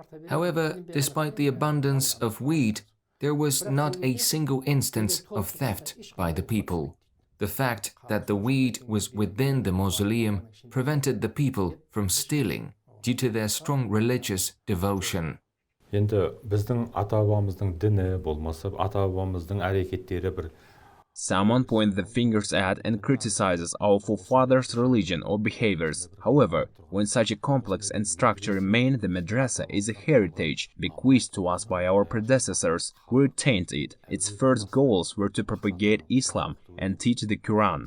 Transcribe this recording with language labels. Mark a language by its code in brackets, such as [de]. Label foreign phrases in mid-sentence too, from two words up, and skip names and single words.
[en] However, despite the abundance of wheat, there was not a single instance of theft by the people. The fact that the wheat was within the mausoleum prevented the people from stealing due to their strong religious devotion. [kk] Енді біздің ата-бабамыздың діні болмаса, ата-бабамыздың әрекеттері бір. [en] Someone points the fingers at and criticizes our forefathers' religion or behaviors. However, when such a complex and structure remained, the madrasa is a heritage bequeathed to us by our predecessors who retained it. Its first goals were to propagate Islam and teach the Quran.